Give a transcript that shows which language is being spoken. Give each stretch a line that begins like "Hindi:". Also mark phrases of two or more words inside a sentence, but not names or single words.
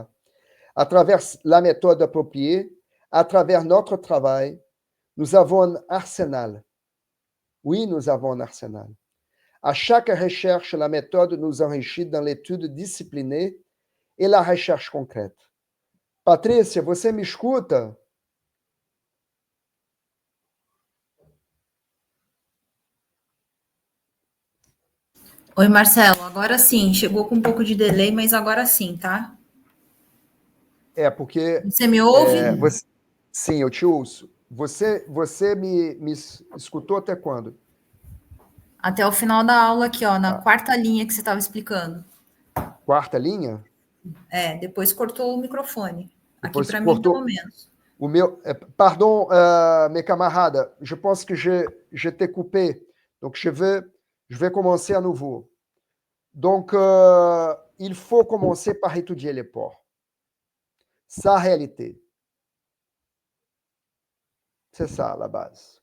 French: À travers la méthode appropriée, à travers notre travail, nous avons un arsenal. Oui, nous avons un arsenal. À chaque recherche, la méthode nous enrichit dans l'étude disciplinée et la recherche concrète.
Portuguese: Patrícia, você me escuta? Oi, Marcelo, agora sim. Chegou com um pouco de delay, mas agora sim, tá? É, porque... Você me ouve? Sim, eu te ouço. Você me escutou até quando? Até o final da aula aqui, ó, na quarta linha que você estava explicando. Quarta linha? É, depois cortou o microfone. Aqui Depois para mim, cortou pelo menos. o meu...
French: Pardon, mes camarades, je pense que je t'ai coupé. Donc, je vais commencer à nouveau. Donc, il faut commencer par étudier les ports. Sa réalité. C'est ça, la base.